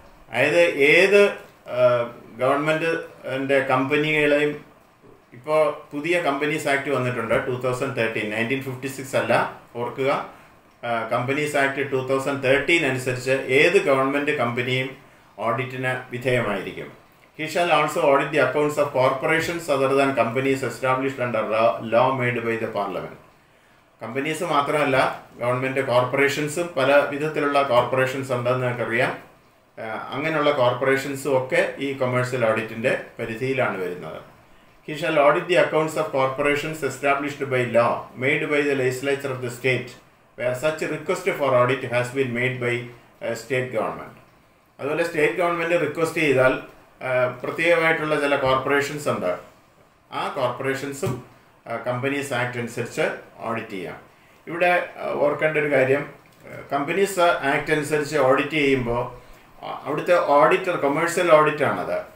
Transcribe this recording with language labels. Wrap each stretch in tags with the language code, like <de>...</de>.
<ml>അതായത് ഏത് ഗവൺമെൻറ്റിൻ്റെ കമ്പനികളെയും ഇപ്പോൾ പുതിയ കമ്പനീസ് ആക്ട് വന്നിട്ടുണ്ട് 2013, 1956 അല്ല, ഓർക്കുക. കമ്പനീസ് ആക്ട് 2013 അനുസരിച്ച് ഏത് ഗവൺമെൻറ് കമ്പനിയും ഓഡിറ്റിന് വിധേയമായിരിക്കും.</ml> <en>He shall also audit the accounts of corporations other than companies established under law made by the parliament.</en> <ml>Companies മാത്രമല്ല, ഗവൺമെൻറ് കോർപ്പറേഷൻസും പല വിധത്തിലുള്ള കോർപ്പറേഷൻസ് ഉണ്ടെന്ന് നമുക്കറിയാം. അങ്ങനെയുള്ള കോർപ്പറേഷൻസും ഒക്കെ ഈ കൊമേഴ്സ്യൽ ഓഡിറ്റിൻ്റെ പരിധിയിലാണ് വരുന്നത്.</ml> <en>He shall audit the accounts of corporations established by law made by the legislature of the state where such request for audit has been made by state government.</en> <ml>അതുപോലെ സ്റ്റേറ്റ് ഗവൺമെൻറ് റിക്വസ്റ്റ് ചെയ്താൽ പ്രത്യേകമായിട്ടുള്ള ചില corporations ഉണ്ട്. ആ കോർപ്പറേഷൻസും companies act അനുസരിച്ച് audit ചെയ്യാം. ഇവിടെ ഓർക്കേണ്ട ഒരു കാര്യം, കമ്പനീസ് ആക്ട് അനുസരിച്ച് ഓഡിറ്റ് ചെയ്യുമ്പോൾ അവിടുത്തെ ഓഡിറ്റർ കൊമേഴ്സ്യൽ ഓഡിറ്റാണത്.</ml>